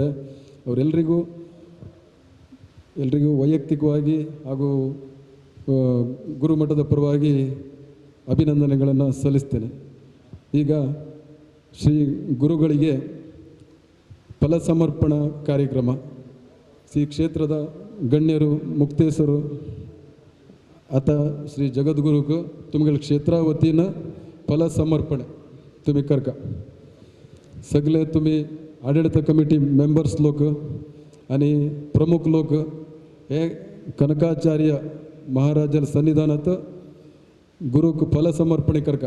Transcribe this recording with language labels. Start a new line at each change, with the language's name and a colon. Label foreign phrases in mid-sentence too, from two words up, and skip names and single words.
Kannada: ಅವರೆಲ್ಲರಿಗೂ ವೈಯಕ್ತಿಕವಾಗಿ ಹಾಗೂ ಗುರುಮಠದ ಪರವಾಗಿ ಅಭಿನಂದನೆಗಳನ್ನು ಸಲ್ಲಿಸ್ತೇನೆ. ಈಗ ಶ್ರೀ ಗುರುಗಳಿಗೆ ಫಲಸಮರ್ಪಣಾ ಕಾರ್ಯಕ್ರಮ ಶ್ರೀ ಕ್ಷೇತ್ರದ ಗಣ್ಯರು ಮುಕ್ತೇಶ್ವರು
Konkani: आता श्री जगद्गुरुक तुमगेल क्षेत्रा वतीन फल समर्पणे तुम्ही करका. सगळे तुम्ही आडಳಿತ
English: committee members
Konkani: लोक आणि प्रमुख लोक हे कनकाचार्य महाराजर सन्निधानात गुरुक फल समर्पणे करका.